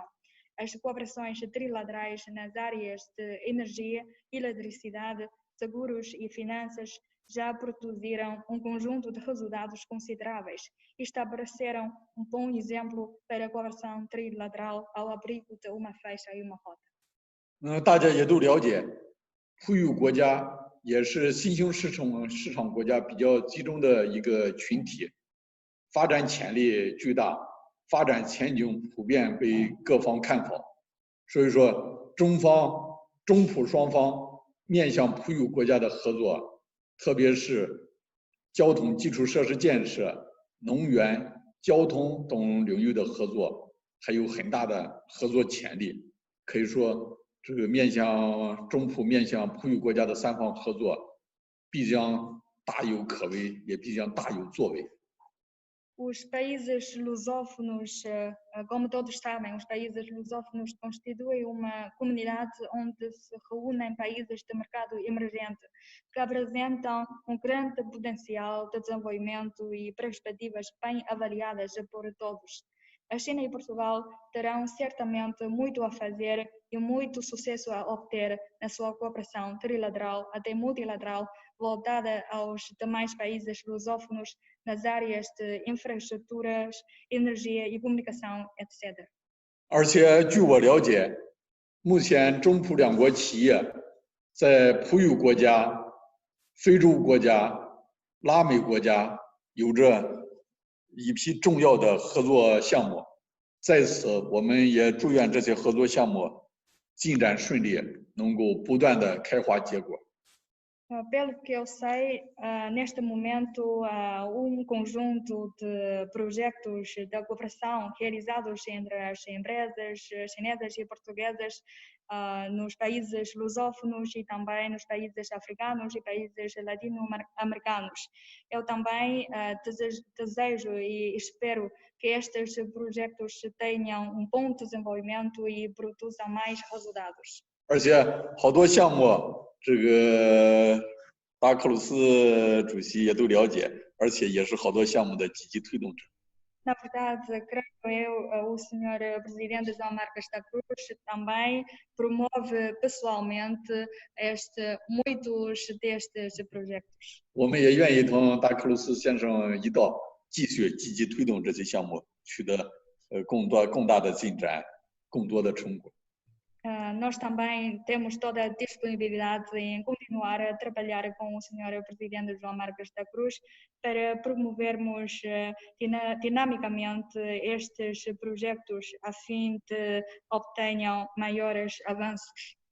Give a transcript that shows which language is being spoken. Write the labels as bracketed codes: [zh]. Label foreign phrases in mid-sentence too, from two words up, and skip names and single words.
[pt] As cooperações trilaterais nas áreas de energia, eletricidade, seguros e finanças já produziram conjunto de resultados consideráveis e estabeleceram bom exemplo para a cooperação trilateral ao abrigo de uma faixa e uma rota. [zh] 大家也都了解，葡语国家也是新兴市场国家比较集中的一个群体，发展潜力巨大，发展前景普遍被各方看好。所以说，中葡双方面向葡语国家的合作。特别是交通基础设施建设、能源、交通等领域的合作，还有很大的合作潜力。可以说，这个面向葡语国家的三方合作，必将大有可为，也必将大有作为。 [pt] Os países lusófonos, como todos sabem, os países lusófonos constituem uma comunidade onde se reúnem países de mercado emergente que apresentam grande potencial de desenvolvimento e perspectivas bem avaliadas por todos. A China e Portugal terão certamente muito a fazer e muito sucesso a obter na sua cooperação trilateral até multilateral voltada aos demais países lusófonos nas áreas de infraestruturas, energia e comunicação, etc. [zh] 而且据我了解，目前中葡两国企业在葡语国家、非洲国家、拉美国家有着一批重要的合作项目。在此，我们也祝愿这些合作项目进展顺利，能够不断的开花结果。 [pt] Pelo que eu sei, neste momento, conjunto de projetos de cooperação realizados entre as empresas chinesas e portuguesas nos países lusófonos e também nos países africanos e países latino-americanos. Eu também desejo e espero que estes projetos tenham bom desenvolvimento e produzam mais resultados. [zh] 而且好多项目，这个达克鲁斯主席也都了解，而且也是好多项目的积极推动者。 [pt] Na verdade, creio eu, o senhor presidente João Marcos da Cruz também promove pessoalmente muitos destes projetos. [zh] 我们也愿意同达克鲁斯先生一道，继续积极推动这些项目，取得更大的进展，更多的成果。 [pt] Nós também temos toda a disponibilidade em continuar a trabalhar com o Sr. Presidente João Marcos da Cruz para promovermos dinamicamente estes projetos a fim de obtenham maiores avanços.